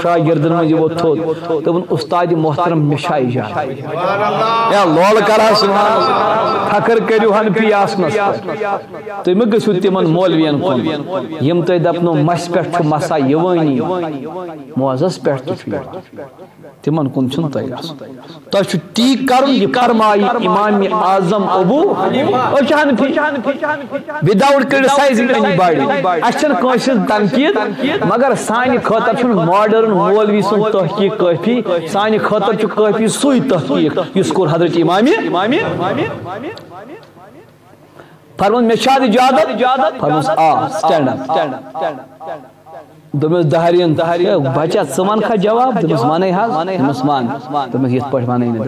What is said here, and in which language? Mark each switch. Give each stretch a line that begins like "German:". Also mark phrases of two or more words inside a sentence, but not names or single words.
Kashmiri: شاگردن منٛز یِوو تھوٚد دوٚپُن استاد محترم مےٚ چھِ اجازت یا لول کرا سبحان اللہ فخر کٔرِو حنفی آسنس تُہۍ مہٕ گٔژھِو تِمن مولوین کُن یِم تۄہہِ دپنو مسہِ پٮ۪ٹھ چھُ مسا یِوٲنی موزس پٮ۪ٹھ تہِ چھُ تمن کن چھُنہٕ تۄہہِ گژھُن تۄہہِ چھُ تی کرُن یہِ فرمایہِ امام اعظم ابو
English: without criticising anybody
Kashmiri: اَسہِ چھنہٕ کٲنٛسہِ ہٕنٛز تنقیٖد مگر سانہِ خٲطرٕ چھُنہٕ ماڈرن مولوی سُنٛد تحقیٖق کٲفی سانہِ خٲطرٕ چھُ کٲفی سُے تحقیٖق یُس کوٚر حضرت امام فرمون مےٚ چھا اجازت فرموس آ
English: stand up
Kashmiri: دمس دہرین بچہ ژٕ ونکھا جواب دمس ونے حظ دمس ون دمس یتھ پٲٹھۍ ونے نہٕ